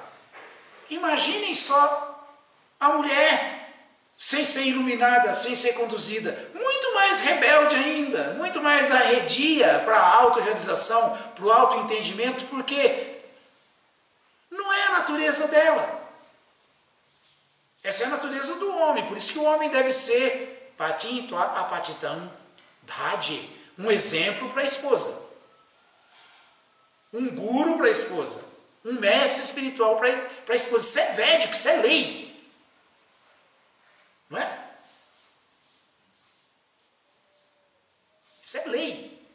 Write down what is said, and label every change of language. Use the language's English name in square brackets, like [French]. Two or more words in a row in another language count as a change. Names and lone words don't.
[Portuguese] Imaginem só a mulher sem ser iluminada, sem ser conduzida. Muito mais rebelde ainda, muito mais arredia para a autorrealização, para o autoentendimento, porque não é a natureza dela. Essa é a natureza do homem, por isso que o homem deve ser [Sanskrit] patim, apatitam, bhaji, [Portuguese] um exemplo para a esposa, um guru para a esposa, um mestre espiritual para a esposa. Isso é védico, isso é lei, não é? Isso é lei.